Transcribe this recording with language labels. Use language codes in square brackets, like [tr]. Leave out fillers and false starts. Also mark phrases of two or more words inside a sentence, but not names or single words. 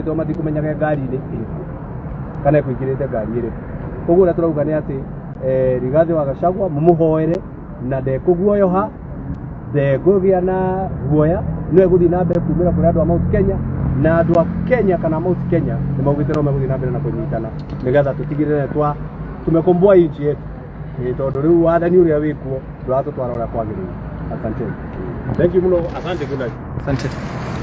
[ki] tondũ matikũmenyaga ngari-inĩ ĩrĩkũ kana ĩkũingĩrĩte ngari ĩrĩkũ ũguo ũrĩa tũrauga nĩ atĩ Rigathi wa Gachagua mũmũhoere na ndekũguoyoha ndekũgĩa na guoya no egũthiĩ na mbere kumĩra kũrĩ andũ a Mount Kenya na andũ a Kenya kana Mount Kenya nĩ maugĩte no megũthiĩ na mbere na kũnyitana nĩgetha tũtigĩrĩre [sw] tumekomboa nchi yetu [ki] tondu rĩu wathani ũrĩa wĩkuo ndũratũtwara ũrĩa kwagĩrĩire. [sw] Asante. [en] Thank you muno. Asante. Good night. [sw] Asante.